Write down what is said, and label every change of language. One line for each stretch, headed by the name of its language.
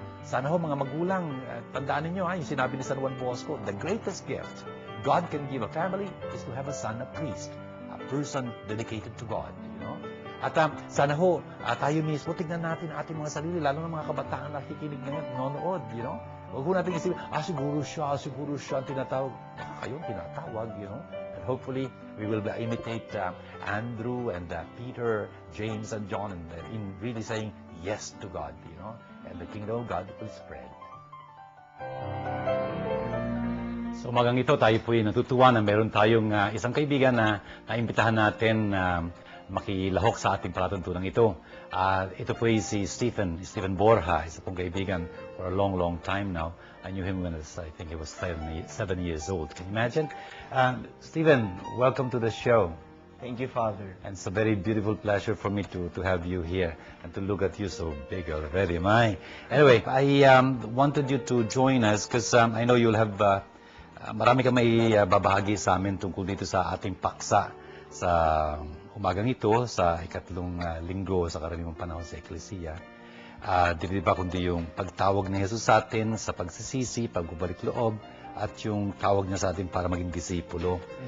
Filipino: Sana mga magulang, tandaan ninyo yung sinabi ni San Juan Bosco,
English: the greatest gift God can give a family is to have a son, a priest, a person dedicated to God.
Filipino: At sana tayo mismo, tignan natin ating mga sarili, lalo ng mga kabataan na nakikinig ngayon, nanonood, Huwag ko natin isipin, siguro siya ang tinatawag. Kayong tinatawag,
English: And hopefully, we will imitate Andrew and Peter, James and John in really saying yes to God, And the kingdom of God will spread.
Filipino: So umagang ito, tayo po natutuwa na meron tayong isang kaibigan na naimbitahan natin makilahok sa ating palatuntunan ito. Ito po si Stephen Borja, isa pong kaibigan
English: for a long time now. I knew him when I think he was 7 years old. Can you imagine? Stephen, welcome to the show. Thank you, Father. And it's a very beautiful pleasure for me to have you here and to look at you so big already. Anyway, I wanted you to join us because I know you'll have
Filipino: marami kang may babahagi sa amin tungkol dito sa ating paksa sa umagang ito, sa ikatlong linggo sa karaniwang panahon sa Eklesiya. Di ba kundi yung pagtawag ni Jesus sa atin sa pagsisisi, pagbabalik loob, at yung tawag niya sa atin para maging disipulo.